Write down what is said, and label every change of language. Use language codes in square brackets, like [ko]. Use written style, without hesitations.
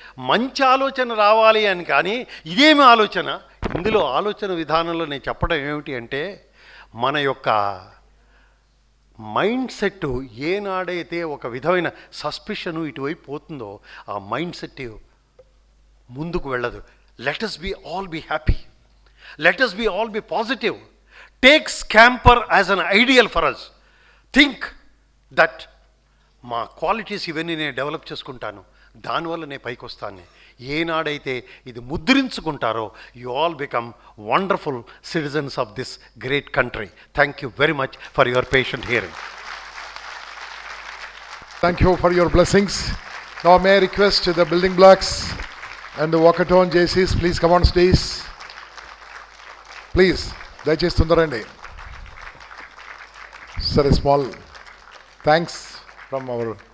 [te] మంచి ఆలోచన రావాలి అని, కానీ ఇదేమి ఆలోచన? ఇందులో ఆలోచన విధానంలో నేను చెప్పడం ఏమిటి అంటే, మన యొక్క మైండ్ సెట్ ఏనాడైతే ఒక విధమైన సస్పిషను ఇటువైపు పోతుందో ఆ మైండ్ సెట్ ముందుకు వెళ్ళదు. [en] Let us be all be happy. Let us be all be positive. Take scamper as an ideal for us. Think that [te] మా క్వాలిటీస్ ఇవన్నీ నేను డెవలప్ చేసుకుంటాను, దానివల్ల నేను పైకి వస్తాను. ఏనాడైతే ఇది ముద్రించుకుంటారో [en] You all become wonderful citizens of this great country. Thank you very much for your patient hearing. Thank you for your blessings. Now may I request the building blocks and the walkathon JCs, please come on stage. Please, [te] దయచేసి తొందరండి. [en] Sir, a small thanks from our